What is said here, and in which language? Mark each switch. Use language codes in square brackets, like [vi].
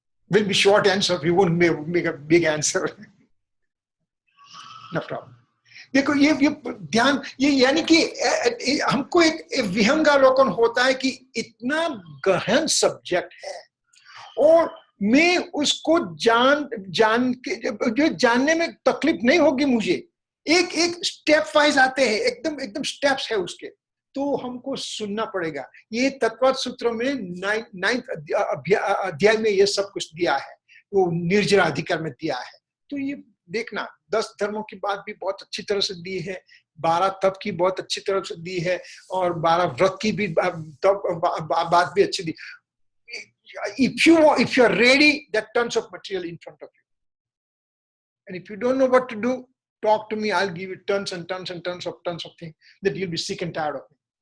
[en] Will be short answer. We won't make a big answer. No problem. [hi] देखो ये ध्यान, ये यानी कि हमको एक विहंगावलोकन होता है कि इतना गहन सब्जेक्ट है और मैं उसको जान के जो जानने में तकलीफ नहीं होगी मुझे। एक एक स्टेप वाइज आते हैं, एकदम एकदम स्टेप्स है उसके, तो हमको सुनना पड़ेगा। ये तत्व सूत्र में 9th अध्याय में ये सब कुछ दिया है, वो निर्जरा अधिकार में दिया है। तो ये देखना, 10 धर्मों की बात भी बहुत अच्छी तरह से दी है, 12 तप की बहुत अच्छी तरह से दी है, और 12 व्रत की भी बात भी अच्छी दी। [en] If you are ready, there are tons of material in front of you. And if you don't know what to do, talk to me. I'll give you tons and tons and tons of things that you'll be sick and tired of me.